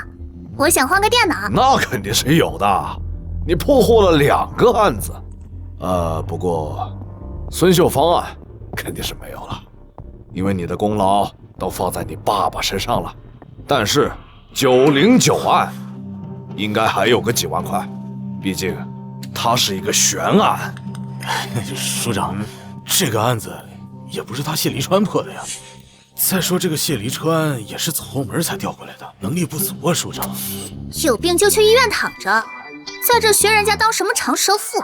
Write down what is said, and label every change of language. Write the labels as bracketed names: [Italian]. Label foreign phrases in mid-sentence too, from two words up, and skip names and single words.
[Chinese] 我想換個電腦。那肯定是有的，你破獲了2個案子，不過孫秀芳案肯定是沒有了，因為你的功勞都放在你爸爸身上了。但是909案應該還有個幾萬塊，畢竟它是一個懸案。署長，這個案子也不是他謝離川破的呀。再說這個謝離川也是走後門才調過來的，能力不足啊，署長。有病就去醫院躺着，在這學人家當什麼長舌婦？